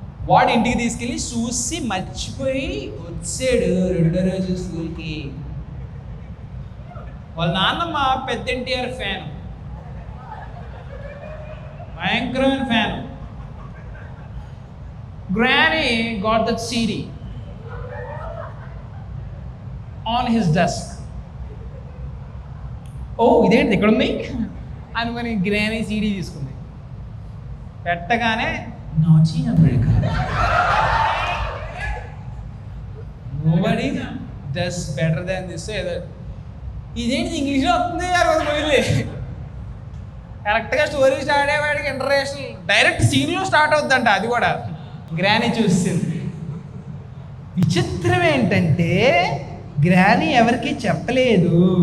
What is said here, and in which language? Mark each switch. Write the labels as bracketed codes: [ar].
[te] వాడు ఇంటికి తీసుకెళ్ళి చూసి మర్చిపోయి వచ్చాడు 2వ రోజు స్కూల్కి. వాళ్ళ నాన్నమ్మ పెద్ద ఎన్టీఆర్ ఫ్యాన్, భయంకరమైన fan. [en] Granny got that CD on his desk. [te] ఇదేంటి ఇక్కడ ఉంది అనుకొని గ్రానీ సీడీ తీసుకుంది. పెట్టగానే [en] నాచి America, nobody does better than this. [te] ఇదేంటి ఇంగ్లీష్లో వస్తుంది పోయింది. కరెక్ట్గా స్టోరీ స్టార్ట్ అయ్యేవాడికి ఇంటర్నేషనల్ డైరెక్ట్ సీన్లో స్టార్ట్ అవుద్దంట. అది కూడా గ్రానీ చూసింది. విచిత్రం ఏంటంటే గ్రానీ ఎవరికి చెప్పలేదు.